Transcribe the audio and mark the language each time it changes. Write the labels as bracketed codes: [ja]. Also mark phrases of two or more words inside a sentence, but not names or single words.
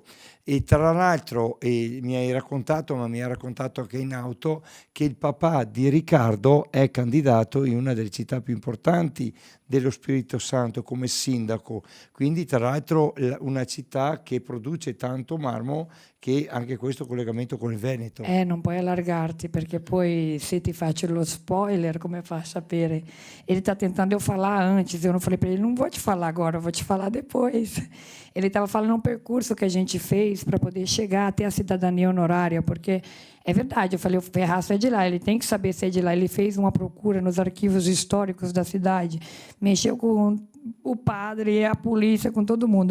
[it] E tra l'altro mi hai raccontato, ma mi ha raccontato anche in auto, che il papà di Riccardo è candidato in una delle città più importanti dello Spirito Santo come sindaco, quindi tra l'altro una città che produce tanto marmo, che anche questo collegamento con il Veneto. Non puoi allargarti, perché poi se ti faccio lo spoiler, come fa a sapere? [pt] Ele está tentando eu falar antes, eu não falei para ele, não vou te falar agora, vou te falar depois. Ele estava falando um percurso que a gente fez para poder chegar até a cidadania honorária, porque é verdade, eu falei, o Ferraço é de lá, ele tem que saber se é de lá. Ele fez uma procura nos arquivos históricos da cidade, mexeu com o padre, a polícia, com todo mundo.